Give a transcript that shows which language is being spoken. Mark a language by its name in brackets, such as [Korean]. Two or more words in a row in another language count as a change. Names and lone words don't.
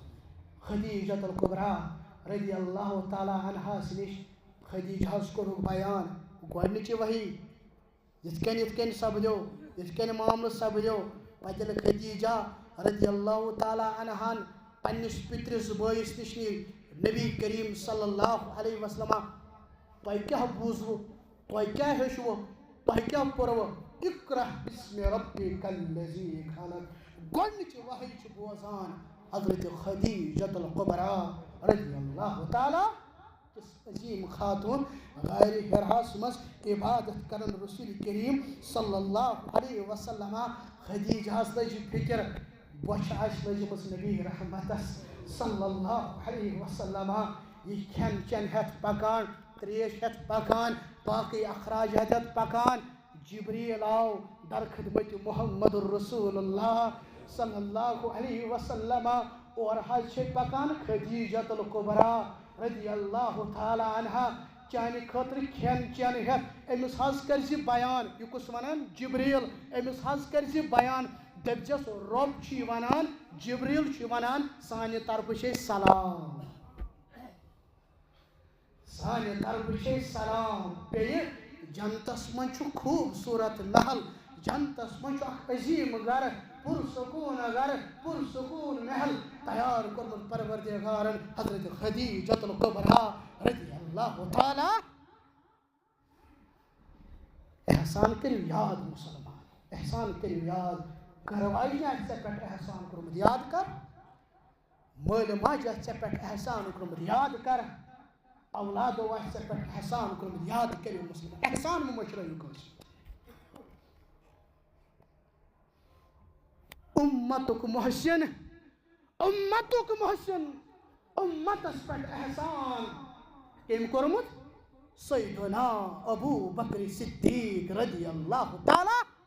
[Kashmiri] خدیجۃ الکبریٰ [Arabic] رضی اللہ تعالیٰ [Kashmiri] عنہَس نِش خدیجہس کوٚرُکھ بیان گۄڈنِچہِ وحی یِتھ کٔنۍ سپدیو یِتھ کٔنۍ معاملہٕ سپدیو. پتہٕ ییٚلہِ خدیجہ [Arabic] رضی اللہ تعالیٰ [Kashmiri] عنہَن پنٛنِس پِترِس بٲیِس نِش نی نبی کریم [Arabic] صلی اللہ علیہ وسلم [Kashmiri] تۄہہِ کیٛاہ بوٗزوٕ تۄہہِ کیٛاہ ہیٚچھوٕ تۄہہِ کیٛاہ پوٚروٕ [Arabic] اقرا بسم ربک الذی خلق. [Kashmiri] گۄڈنِچہِ وحی چھِ بوزان حضرت خدیجۃ الکبریٰ [Arabic] رضی اللہ تعالیٰ [Kashmiri] کِس عظیٖم خاتوٗن غارِ ہِراہس منٛز عبادت کران رسول کریم [Arabic] صلی اللہ علیہ وسلم. [Kashmiri] خدیجہس لٔج فِکر بۄچھِ آسہِ لٔجمٕژ نبی رحمتس [Arabic] صلی اللہ علیہ وسلم. [Kashmiri] یہ کھٮ۪ن چٮ۪ن ہٮ۪تھ پکان تریش ہٮ۪تھ پکان باقٕے اخراج ہٮ۪تھ پکان جبریٖل آو در خدمت محمد رسول اللہ [Arabic] صلی اللہ علیہ وسلم. [Kashmiri] اور حظ چھِ پکان خدیجۃ الکبریٰ [Arabic] رضی اللہ تعالیٰ عنہا [Kashmiri] چانہِ خٲطرٕ کھٮ۪ن چٮ۪ن ہٮ۪تھ أمِس حظ کٔرزِ بیان. یہِ کُس وَنان جبریٖل. أمِس حظ کٔرزِ بیان دٔپزٮ۪س رۄب چھُ یہِ وَنان جبریٖل چھُ وَنان سانہِ طرفہٕ چھِ أسۍ سلام سانہِ طرفہٕ چھے سلام بیٚیہِ جنتس منٛز چھُ خوٗبصوٗرت محل جنتس منٛز چھُ اکھ عظیٖم گرٕ پُرسکوٗن گرٕ پُرسکوٗن محل تیار کوٚرمُت پروردگارن حضرت خدیجۃ الکبریٰ [Arabic] رضی اللہ تعالیٰ. [Kashmiri] احسان کٔرِو یاد مُسلمان احسان کٔرِو یاد گرٕ واجنہِ آسہِ ژےٚ پٮ۪ٹھ احسان کوٚرمُت یاد کر مٲلۍ ماجہِ آسہِ ژےٚ پٮ۪ٹھ احسان کوٚرمُت یاد کر اولادو آسہِ ژےٚ پٮ۪ٹھ احسان کوٚرمُت یاد کٔرِو مُسلمان احسان مہٕ مٔشرٲیِو کٲنٛسہِ اُمتُک محسن اُمتُک محسن اُمتس پٮ۪ٹھ احسان کٔمۍ کوٚرمُت سیدنا ابوٗ بکر صدیق [Arabic] رضی اللہ تعالیٰ.